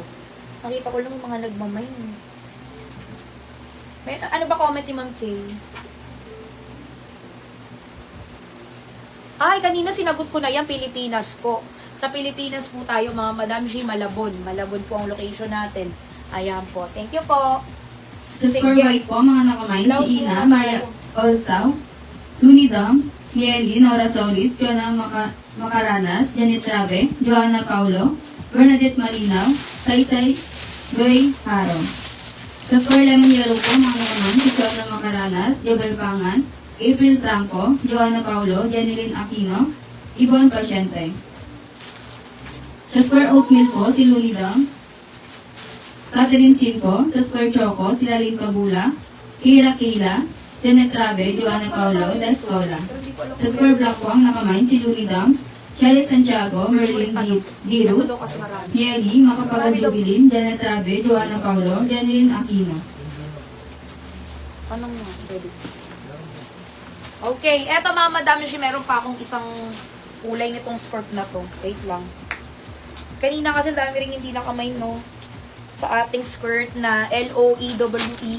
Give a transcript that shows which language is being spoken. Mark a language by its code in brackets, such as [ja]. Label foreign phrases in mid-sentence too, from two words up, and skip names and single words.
[tl] Nakita ko lang yung mga nagmamain. May, ano ba comment ni Ma'am Kay? Ay, kanina sinagot ko na yan, Pilipinas po. Sa Pilipinas po tayo, mga Madam G, Malabon. Malabon po ang location natin. Ayan po. [en] Thank you po. [tl] Sa [en] score white [tl] po, mga nakamay si Ina, Maria Olsaw, Looney Doms, Mieli, Nora Solis, Fiona Macaranas, Janet Rabe, Joanna Paulo, Bernadette Malinaw, Saysay Goy Haro. Sa [en] score lemon yellow [tl] po, mga naman, si Fiona Macaranas, Jobel Pangan, April Franco, Joanna Paulo, Janeline Aquino, Ibon Pasyente. Sa [en] square oatmeal [tl] po, si Looney Doms, Catherine Cinco. Sa [en] square choco, [tl] si Lalin Pabula, Kira Kila, Janet Rabe, Joanna Paulo, Descola. Sa [en] square black [tl] po, ang nakamain si Looney Doms, Shelly Santiago, Merlin Dirut, Mieli, Makapagal Jubilin, Janet Rabe, Joanna Paulo, Janeline Aquino. Anong nga? Ready? Okay, eto mga madam, meron pa akong isang kulay nitong skirt na to. Wait lang. Kanina kasi dami rin hindi nakamay, no? Sa ating skirt na L-O-E-W-E.